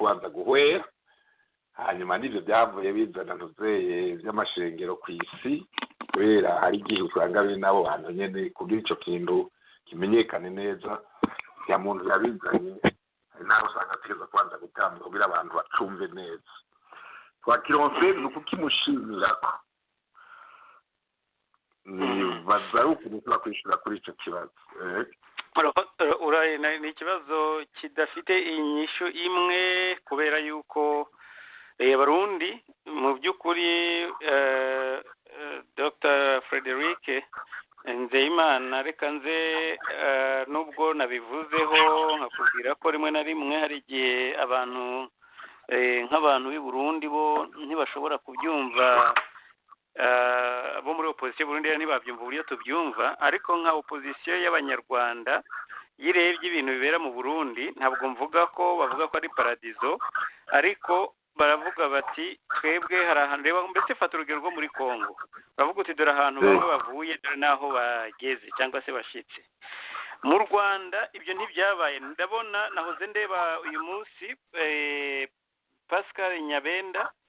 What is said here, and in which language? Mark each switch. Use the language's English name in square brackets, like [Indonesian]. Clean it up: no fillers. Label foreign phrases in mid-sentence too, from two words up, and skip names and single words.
[Rundi] kubanza guhwera hanyuma n'ivyo byavuye bizana ntuze by'amashengero ku isi kubera hari igihe usanga biri nabo bantu nyene kugira ico kintu kimenyekane neza ya muntu yabizanye naho usanga ategereza kubanza gutamba kugira abantu bacumve neza twakironse ni ukukimushimirako nibaza ari ukuntu tuba kwishura kuri ico kibazo ni ikibazo kidafite inyishu imwe kubera yuko Barundi mu by'ukuri Dr. [Kinyarwanda] Frederic Nzeyimana reka nze nubwo nabivuzeho nkakubwira ko rimwe na rimwe hari igihe abantu nk'abantu b'i Burundi bo ntibashobora kubyumva bo muri opposition Burundi ntibabyumva uburyo tubyumva ariko nka opposition y'abanyarwanda yirebye ibintu bibera mu Burundi ntabwo mvuga ko bavuga ko ari paradizo ariko baravuga bati twebwe hari ahantu reba mbese fata urugero rwo muri Kongo baravuga uti dore ahantu bamwe bavuye dore n'aho bageze cyangwa se bashitse mu Rwanda ibyo ntibyabaye ndabona nahoze ndeba uyu munsi Pascal Nyabenda